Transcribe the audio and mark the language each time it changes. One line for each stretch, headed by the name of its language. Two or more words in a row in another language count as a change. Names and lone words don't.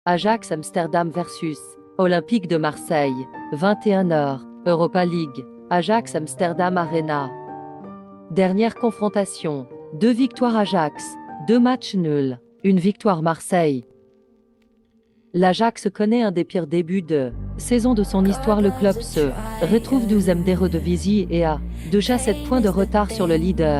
French: Ajax Amsterdam versus Olympique de Marseille, 21h, Europa League, Ajax Amsterdam Arena. Dernière confrontation, 2 victoires Ajax, 2 matchs nuls, 1 victoire Marseille. L'Ajax connaît un des pires débuts de saison de son histoire. Le club se retrouve 12e d'Eredivisie et a déjà 7 points de retard sur le leader.